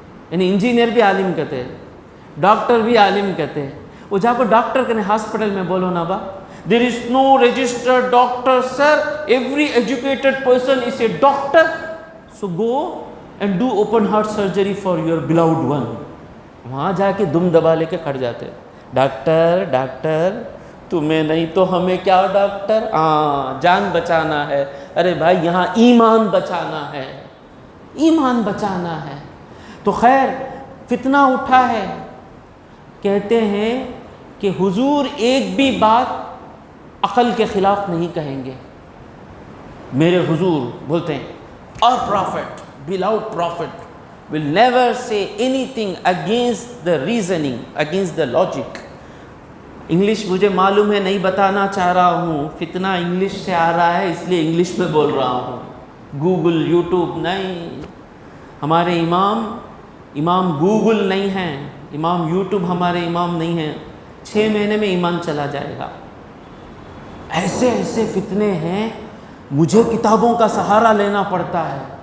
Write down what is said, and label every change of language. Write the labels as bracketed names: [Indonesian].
[Urdu] یعنی انجینئر بھی عالم کہتے ہیں، ڈاکٹر بھی عالم کہتے ہیں. وہ جا کو ڈاکٹر کہنے ہاسپٹل میں بولو نا با. [English] There is no registered doctor, sir. Every educated person is a doctor. So go and do open heart surgery for your beloved one. [Urdu] وہاں جا کے دم دبا لے کے کھڑ جاتے. ڈاکٹر ڈاکٹر تمہیں نہیں تو ہمیں کیا ڈاکٹر، جان بچانا ہے. ارے بھائی یہاں ایمان بچانا ہے، ایمان بچانا ہے. تو خیر فتنہ اٹھا ہے. کہتے ہیں کہ حضور ایک بھی بات عقل کے خلاف نہیں کہیں گے. میرے حضور بولتے ہیں [English] our prophet, beloved prophet will never say anything against the reasoning, against the logic. [Urdu] English مجھے معلوم ہے نہیں بتانا چاہ رہا ہوں، فتنہ انگلش سے آ رہا ہے اس لیے انگلش میں بول رہا ہوں. گوگل یوٹیوب نہیں، ہمارے امام گوگل نہیں ہیں، امام یوٹیوب ہمارے امام نہیں ہیں. 6 مہینے میں ایمان چلا جائے گا. ایسے ایسے فتنے ہیں، مجھے کتابوں کا سہارا لینا پڑتا ہے.